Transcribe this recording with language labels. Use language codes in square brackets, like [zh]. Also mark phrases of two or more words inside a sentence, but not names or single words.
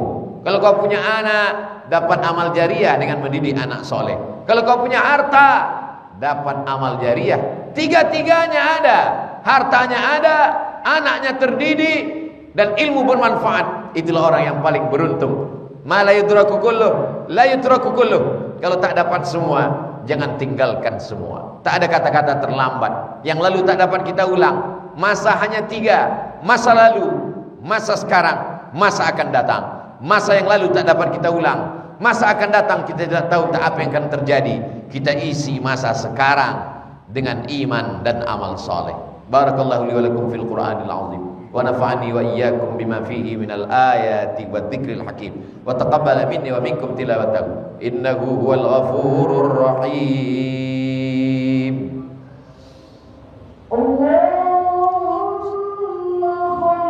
[ms] Kalau kau punya anak, dapat amal jariah dengan mendidik anak soleh. Kalau kau punya harta, dapat amal jariah. Tiga-tiganya ada, hartanya ada, anaknya terdidik, dan ilmu bermanfaat. Itulah orang yang paling beruntung. [ar] ما لا يدرك كله لا يدرك كله. [ms] Kalau tak dapat semua, jangan tinggalkan semua. Tak ada kata-kata terlambat. Yang lalu tak dapat kita ulang. Masa hanya 3, masa lalu, masa sekarang, masa akan datang. Masa yang lalu tak dapat kita ulang, masa akan datang kita tidak tahu tak apa yang akan terjadi. Kita isi masa sekarang dengan iman dan amal soleh. [ar] بارك الله لي ولكم في القرآن العظيم. ونفعني وإياكم بما فيه من الآيات والذكر الحكيم وتقبل مني ومنكم تلاوته إنه هو الغفور الرحيم. اللهم